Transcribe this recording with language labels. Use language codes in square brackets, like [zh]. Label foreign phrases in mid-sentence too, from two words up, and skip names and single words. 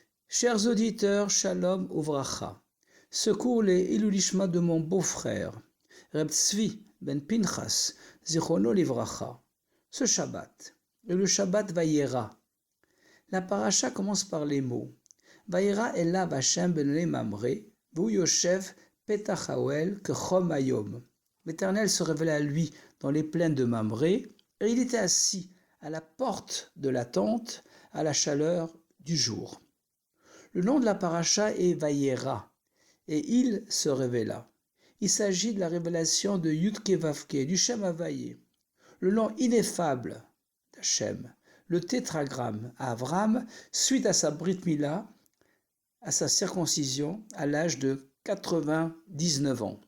[fr] Chers auditeurs, [he] שלום וברכה. [fr] Secours les Ilulishma de mon beau-frère, Reb Tzvi ben Pinchas, [he] זכרונו לברכה. [fr] Ce Shabbat est le Shabbat Vayera. La paracha commence par les mots [he] וירא אליו השם בן ממרא, והוא ישב פתח האהל כחם היום. [fr] L'Éternel se révéla à lui dans les plaines de Mamré, et il était assis à la porte de la tente à la chaleur du jour. Le nom de la paracha est Vayera, et il se révéla. Il s'agit de la révélation de [he] יוד-הא ואו-הא, [fr] du [he] שם הויה, [fr] le nom ineffable d'Hachem, le tétragramme à Avram, suite à sa [he] ברית מילה, [fr] à sa circoncision, à l'âge de 99 ans.